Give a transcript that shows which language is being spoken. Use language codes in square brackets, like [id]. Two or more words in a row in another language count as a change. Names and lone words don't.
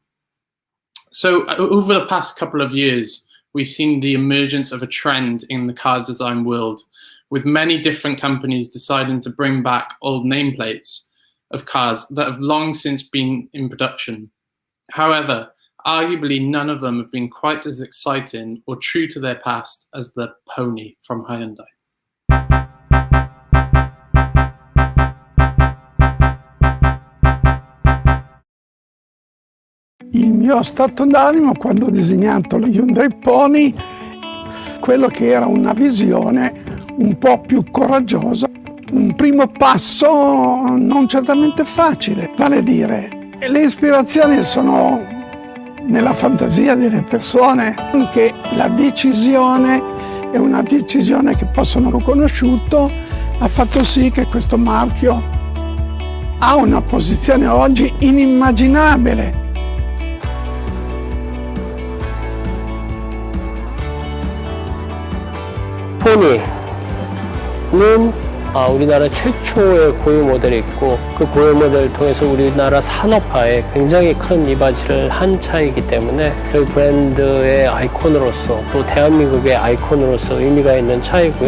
[en] So over the past couple of years we've seen the emergence of a trend in the car design world, with many different companies deciding to bring back old nameplates of cars that have long since been in production. However, arguably none of them have been quite as exciting or true to their past as the Pony from Hyundai. [it] Il mio stato d'animo quando ho disegnato lo Hyundai Pony, quello che era una visione un po' più coraggiosa, un primo passo non certamente facile, vale a dire, le ispirazioni sono nella fantasia delle persone, anche la decisione è una decisione che possono riconosciuto, ha fatto sì che questo marchio ha una posizione oggi inimmaginabile. [ko] 포니는 우리나라 최초의 고유 모델이 있고, 그 고유 모델을 통해서 우리나라 산업화에 굉장히 큰 이바지를 한 차이기 때문에 저희 브랜드의 아이콘으로서, 또 대한민국의 아이콘으로서 의미가 있는 차이고요.